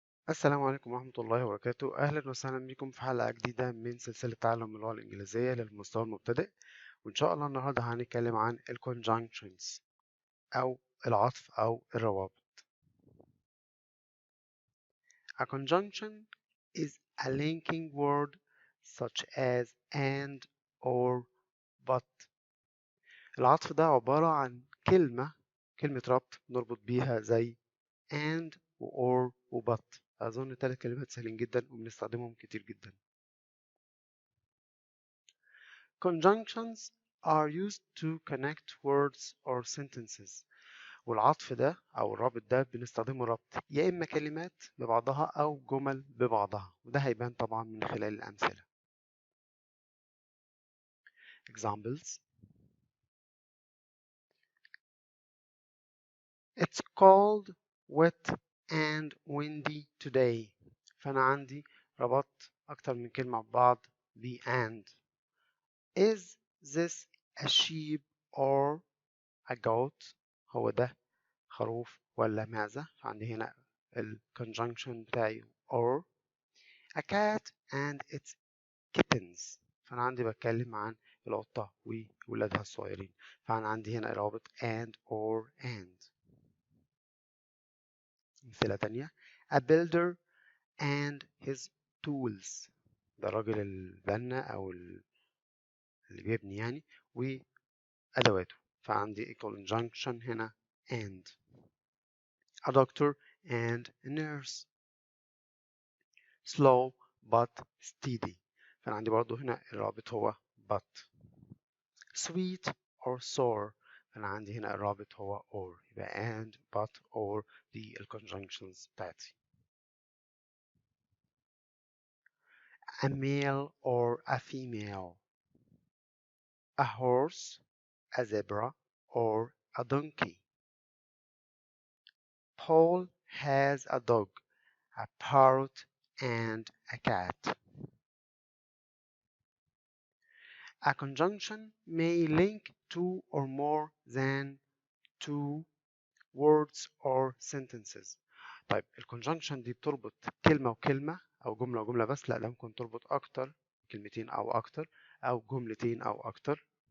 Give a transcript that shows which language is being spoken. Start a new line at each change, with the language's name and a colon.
Arabic: السلام عليكم ورحمة الله وبركاته. أهلا وسهلا بكم في حلقة جديدة من سلسلة تعلم اللغة الإنجليزية للمستوى المبتدئ. وإن شاء الله النهاردة هنتكلم عن ال conjunctions أو العطف أو الروابط.
English: A conjunction is a linking word such as and or but.
Arabic: العطف ده عبارة عن كلمة ربط نربط بيها زي and و or و but. أظن 3 كلمات سهلين جدا وبنستخدمهم كتير جدا.
English: Conjunctions are used to connect words or sentences.
Arabic: والعطف ده أو الرابط ده بنستخدمه ربط يا إما كلمات ببعضها أو جمل ببعضها، وده هيبان طبعا من خلال الأمثلة.
English: Examples: It's cold, wet and windy today.
Arabic: فأنا عندي ربطت أكتر من كلمة ببعض ب and.
English: Is this a sheep or a goat؟
Arabic: هو ده خروف ولا معزة؟ فعندي هنا ال conjunction بتاعي or.
English: A cat and its kittens.
Arabic: فأنا عندي بتكلم عن القطة وولادها الصغيرين، فأنا عندي هنا رابط and or and. أمثلة تانية:
English: A builder and his tools.
Arabic: ده راجل البنا أو اللي بيبني يعني وأدواته، فعندي conjunction هنا and.
English: A doctor and a nurse. slow but steady.
Arabic: فأنا عندي برضو هنا الرابط هو but.
English: sweet or sour.
Arabic: فأنا عندي هنا الرابط هو or. يبقى and but or دي الconjunctions بتاعتي.
English: a male or a female. a horse, a zebra or a donkey. Paul has a dog, a parrot and a cat. A conjunction may link two or more than two words or sentences.
Arabic: طيب الكونجنكشن دي بتربط كلمة وكلمة أو جملة وجملة بس؟ لا، ممكن تربط أكتر، كلمتين أو أكتر أو جملتين أو أكتر.